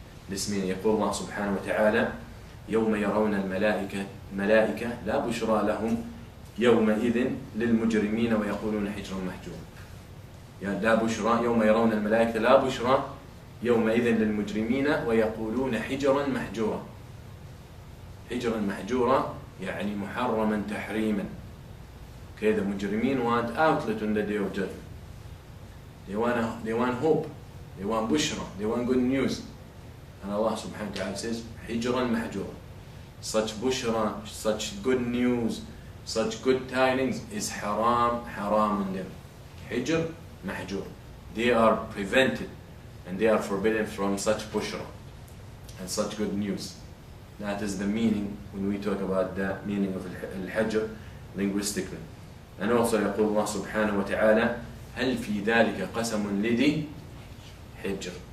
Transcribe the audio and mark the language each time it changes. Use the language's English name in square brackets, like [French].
[English] This means [Arabic] يقول الله سبحانه وتعالى يوم يرون الملائكة لا بشرى لهم يومئذ للمجرمين ويقولون حجرا محجورا. لا بشرى يوم يرون الملائكة لا بشرى يومئذ للمجرمين ويقولون حجرا محجورا. حجرا محجورا يعني محرما تحريما. [English] Okay, the مجرمين want outlet on the day of judgment. They want hope. They want bushra. They want good news. And Allah subhanahu wa ta'ala says [Arabic] حجرا محجورا. [English] Such bushra, such good news, such good tidings is haram on them. Hijr, mahjur. They are prevented and they are forbidden from such bushra and such good news. That is the meaning when we talk about the meaning of al-hajr linguistically. And also [Arabic] يقول الله سبحانه وتعالى هل في ذلك قسم لذي حجر.